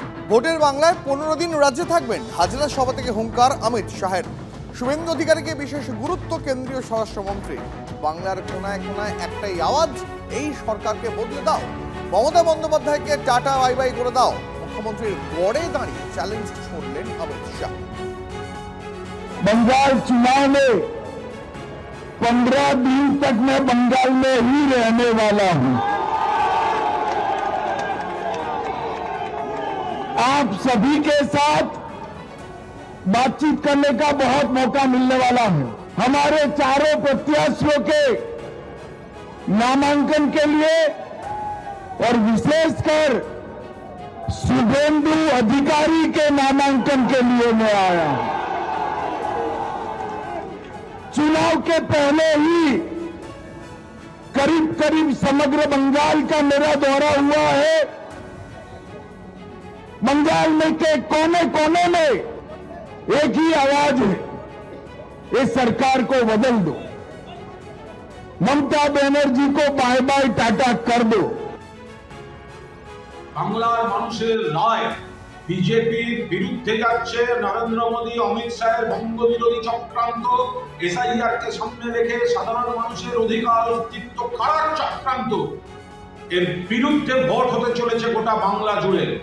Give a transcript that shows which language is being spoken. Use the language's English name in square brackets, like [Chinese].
[Bangla] ভোটের বাংলায় 15 দিন রাজ্যে থাকবেন, হাজরা সভা থেকে হুঙ্কার অমিত শাহের। শুভেন্দু অধিকারীকে বিশেষ গুরুত্ব কেন্দ্রীয় স্বরাষ্ট্রমন্ত্রী। বাংলার কোনায় কোনায় একটাই আওয়াজ, এই সরকারকে বদলে দাও। মমতা বন্দ্যোপাধ্যায়কে টাটা বাই বাই করে দাও। মুখ্যমন্ত্রীর গড়ে দাঁড়িয়ে চ্যালেঞ্জ ছড়লেন অমিত শাহ। [Hindi] बंगाल चुनाव में 15 दिन तक मैं बंगाल में ही रहने वाला हूं। आप सभी के साथ बातचीत करने का बहुत मौका मिलने वाला है। हमारे चारों प्रत्याशियों के नामांकन के लिए और विशेषकर शुभेंदु अधिकारी के नामांकन के लिए मैं आया हूं। चुनाव के पहले ही करीब करीब समग्र बंगाल का मेरा दौरा हुआ है। बंगाल में के कोने कोने में एक ही आवाज है, इस सरकार को बदल दो, ममता बनर्जी को बाय बाय टाटा कर दो। [Bangla] বাংলার মানুষের রায় বিজেপির বিরুদ্ধে যাচ্ছে। নরেন্দ্র মোদী, অমিত শাহের বঙ্গবিরোধী চক্রান্ত, এসআইআর কে সামনে রেখে সাধারণ মানুষের অধিকার অস্তিত্ব কারার চক্রান্ত, এর বিরুদ্ধে ভোট হতে চলেছে গোটা বাংলা জুড়ে।